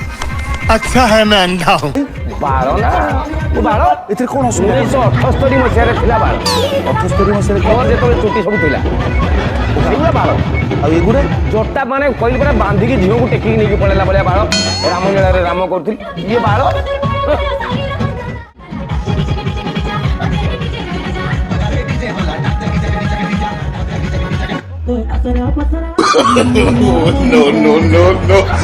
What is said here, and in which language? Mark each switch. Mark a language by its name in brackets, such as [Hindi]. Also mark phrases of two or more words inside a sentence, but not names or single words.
[Hindi] अच्छा है मैं अंधा हूँ। [Odia] ବାଳ ନା ମୁଁ ବାଳ ଏଥିରେ କ'ଣ 1978 ମସିହାରେ ଥିଲା ବାଳ 78 ମସିହାରେ ମୋର ଯେତେବେଳେ ଚୁଟି ସବୁ ଥିଲା ସେଇଗୁଡ଼ା ବାଳ ଆଉ ଏଗୁଡ଼ା ଜଟା ମାନେ କହିଲି ପରା ବାନ୍ଧିକି ଝିଅକୁ ଟେକିକି ନେଇକି ପଳେଇଲା ଭଳିଆ ବାଳ ରାମଲୀଳାରେ ରାମ କରୁଥିଲି ଇଏ ବାଳ [English] No, no, no, no.